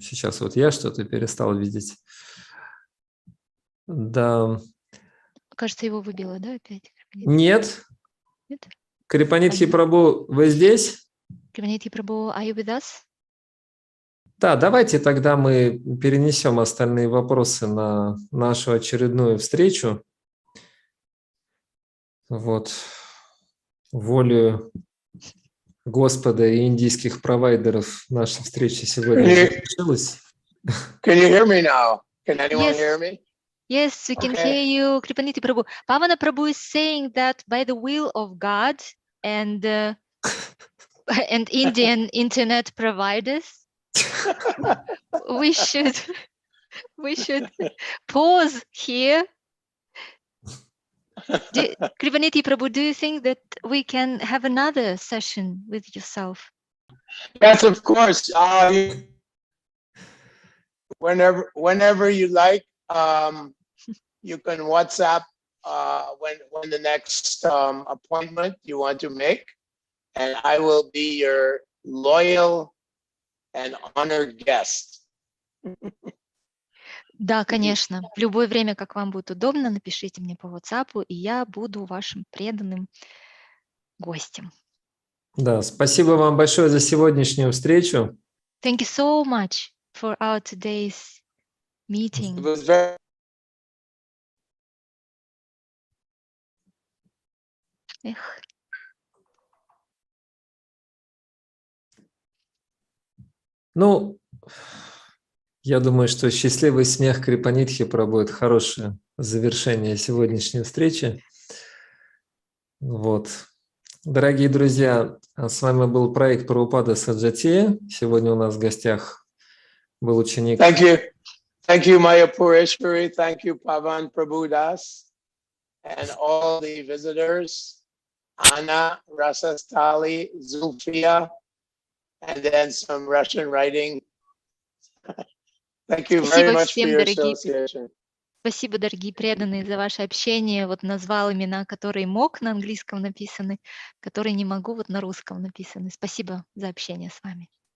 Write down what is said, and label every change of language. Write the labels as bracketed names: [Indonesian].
[Russian] Сейчас вот я что-то перестал видеть. Да. Кажется, его выбило, да, опять? Нет. Нет? Крипанидхи Прабху, вы здесь? [English] Крипанидхи Прабху, are you with us? [Russian] Да, давайте тогда мы перенесем остальные вопросы на нашу очередную встречу. Вот. Волею Господа и индийских провайдеров наша встреча сегодня завершилась. [English] Can you hear me now? Can anyone hear me? Yes, we can hear you, Kripanidhi Prabhu. Pavana Prabhu is saying that by the will of God and Indian internet providers, we should pause here. Kripanidhi Prabhu, do you think that we can have another session with yourself? Yes, of course. Whenever you like, you can WhatsApp when the next appointment you want to make, and I will be loyal and honored guest. [Russian] Да, конечно. В любое время, как вам будет удобно, напишите мне по WhatsApp, и я буду вашим преданным гостем. Да, спасибо вам большое за сегодняшнюю встречу. [English] Thank you so much for our today's meeting. It was very Эх. [Russian] Ну, я думаю, что счастливый смех Крипанидхи будет хорошее завершение сегодняшней встречи. Вот. Дорогие друзья, с вами был проект Прабхупада Саджати. Сегодня у нас в гостях был ученик. [English] Thank you, Maya Pureshwari. Thank you, Pavan Prabhudas, and all the visitors, Anna, Rasastali, Zulfia, and then some Russian writing. Thank you very [Russian] Спасибо [English] much for [Russian] всем, [English] your [Russian] дорогие. [English] association. [Russian] Спасибо, дорогие преданные, за ваше общение. Вот назвал имена, которые мог, на английском написаны, которые не могу, вот на русском написаны. Спасибо за общение с вами.